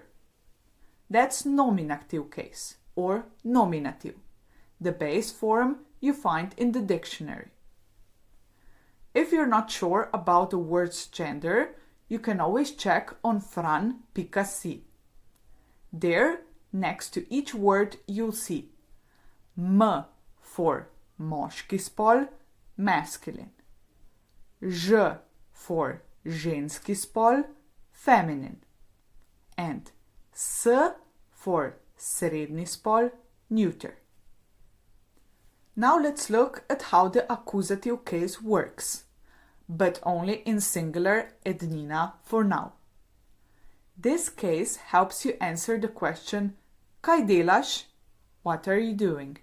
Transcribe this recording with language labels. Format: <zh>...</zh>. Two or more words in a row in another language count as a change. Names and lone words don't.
<en>That's nominative case, or nominative, the base form you find in the dictionary. If you're not sure about a word's gender, you can always check on fran.si. There, next to each word, you'll see M for</en> <sl>moški spol,</sl> <en>masculine, Ž for</en> <sl>ženski spol,</sl> <en>feminine, and S for</en> <sl>srednji spol,</sl> <en>neuter. Now let's look at how the accusative case works, but only in singular ednina for now. This case helps you answer the question</en> <sl>Kaj delaš?</sl> <en>What are you doing?</en>